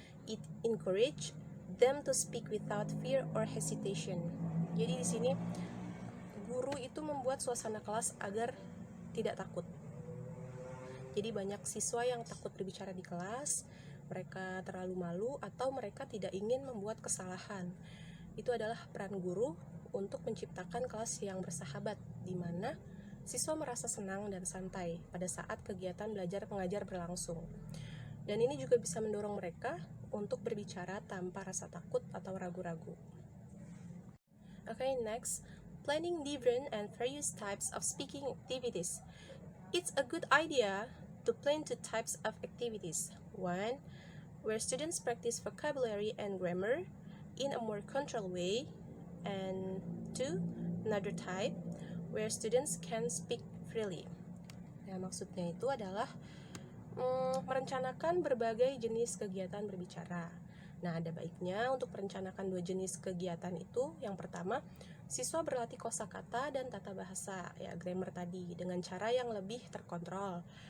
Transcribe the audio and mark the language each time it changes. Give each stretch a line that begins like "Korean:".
English: It encourages them to speak without fear or hesitation.
Indonesian: Jadi di sini guru itu membuat suasana kelas agar tidak takut. Jadi banyak siswa yang takut berbicara di kelas, mereka terlalu malu atau mereka tidak ingin membuat kesalahan. Itu adalah peran guru untuk menciptakan kelas yang bersahabat, di mana siswa merasa senang dan santai pada saat kegiatan belajar mengajar berlangsung. Dan ini juga bisa mendorong mereka untuk berbicara tanpa rasa takut atau ragu-ragu.
English: Okay, next, planning different and various types of speaking activities. It's a good idea to plan two types of activities. One, where students practice vocabulary and grammar in a more controlled way, and two, another type where students can speak freely.
Indonesian: Nah, maksudnya itu adalah merencanakan berbagai jenis kegiatan berbicara. Nah, ada baiknya untuk merencanakan dua jenis kegiatan itu. Yang pertama, siswa berlatih kosakata dan tata bahasa, ya grammar tadi, dengan cara yang lebih terkontrol.